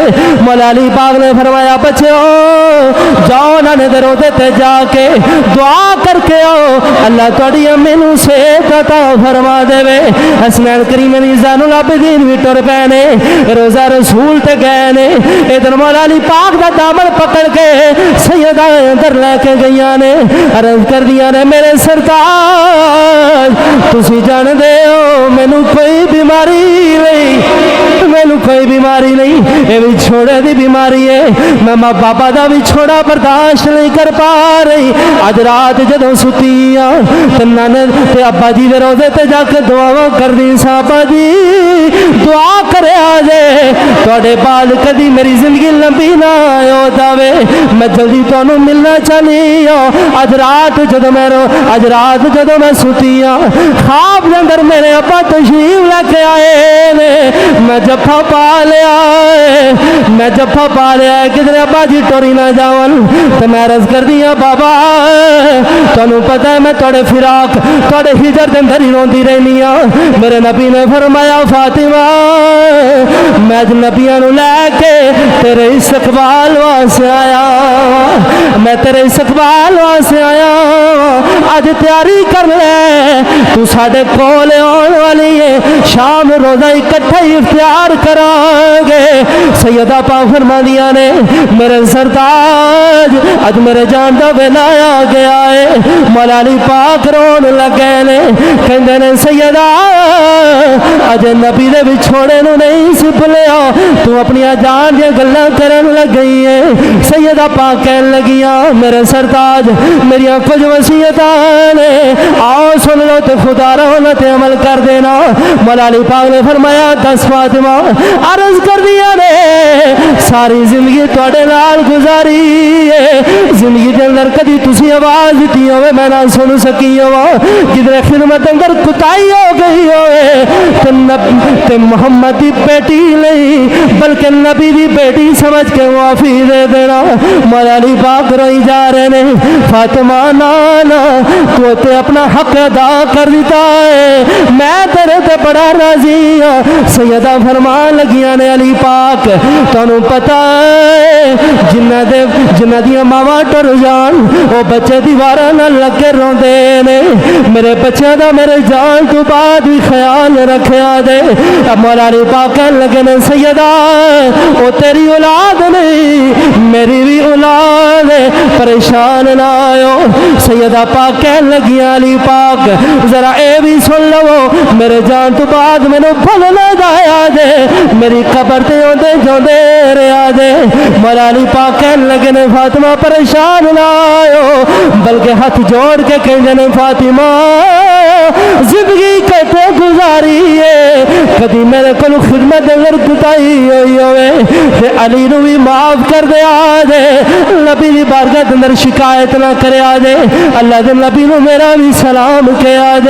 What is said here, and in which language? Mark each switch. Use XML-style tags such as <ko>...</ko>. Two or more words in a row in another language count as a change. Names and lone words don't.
<pa>مولا علی پاک نے فرمایا بچو جاؤ نانے دے روضے تے جا کے دعا کر کے آؤ, اللہ تہاڈی امی نو صحت عطا فرما دے. حسنین کریمین زین العابدین بھی ٹر پے نے, روزہ رسول تے گئے نے. ادھر مولا علی پاک دا دامن پکڑ کے سیدہ اندر لے کے گئیاں نے, عرض کر دیا نے میرے سرتاج تسی جان دے ہو مینوں کوئی بیماری نہیں, مینوں کوئی بیماری نہیں، یہ بھی چھوڑے دی بیماری ہے، میں ماں بابا دا بھی چھوڑا</pa> <ur>برداشت نہیں کر پا رہی۔</ur> <pa>اج رات جدوں ستی ہاں تے نانے تے ابا جی دے روزے تے جا کے دعاواں کردی سا، ابا جی دعا کرے آجے تواڈے بعد کدی میری زندگی لمبی نہ ہو جاوے، میں جلدی تانوں ملنا چاہنی ہاں۔ اج رات جدوں میں ستی ہاں خواب دے اندر میرے ابا تشریف لے کے آئے نے، میں جفا پا لیا کدھر ابا جی ٹوری نہ جاون تے میں عرض کر دیا بابا تانوں پتہ ہے میں تواڈے فراق تواڈے ہجر دے اندر ہی روندی رہنی ہاں۔ میرے نبی نے فرمایا فاطمہ میں نبیاں نوں لے کے تیرے استقبال واسطے آیا، میں تیرے استقبال واسطے آیا، اج تیاری کر لے تو ساڈے کول آن والی ہے، شام روزہ اکٹھے افطار کران گے۔ سیدہ پاک فرماندیاں نے میرے سرتاج اج میرے جان دا ویلا آ گیا ہے، مولا علی پاک رون لگے نے، کہندے نے سیدہ اج نبی دے وچھوڑے نو نہیں سپلیا تو اپنی جان دی گلاں کرن لگ گئی ہے۔ سیدہ پاک کہن لگیاں میرے سرتاج میریاں کچھ وصیتاں نے، آؤ سن لو تے خدا رہنا تے عمل کر دینا۔ مولا علی پاک نے فرمایا دس فاطمہ عرض کر دیا نے ساری زندگی تواڈے نال گزاری ہے، زندگی دے اندر کدی تسی آواز دتی ہوے میں نہ سن سکی ہوا، کدھر خدمت اندر کوتاہی ہو گئی ہوئے تے محمد دی بیٹی نہیں بلکہ نبی دی بیٹی سمجھ کے معافی دے دینا۔ مولا علی پاک روئی جا رہے نے فاطمہ نانا تو تے اپنا حق ادا کر دیتا ہے، میں تیرے تے بڑا راضی ہاں۔ سیدہ فرمان لگیاں نے علی پاک تانوں پتہ ہے جنہ دیاں ماواں ٹر جان وہ بچے دیواراں نال لگ کے روندے نے، میرے بچیاں دا میرے جان تو بعد بھی خیال رکھیا دے۔ اب مولا علی پاک کہن لگے نے سیدہ وہ تیری اولاد نہیں میری بھی اولاد ہے، پریشان نہ آئو۔ سیدہ پاک کہن لگیاں علی پاک ذرا اے بھی سن لو میرے جان تو بعد مینوں بھول نہ جایا دے، میری قبر تے اوندے جوندے رہیا دے۔ مولا علی پاک کہن لگے نے فاطمہ پریشان نہ آئو بلکہ ہاتھ جوڑ کے کہندے نے فاطمہ زندگی کتے گزاری ہے، کدی میرے کو خدمت اگر کوتاہی ہوئی ہوئے تے علی نو بھی معاف کر دیا دے، نبی دی بارگاہ دے اندر شکایت نہ کریا دے، اللہ دے نبی نو میرا بھی سلام کیا دے۔</pa>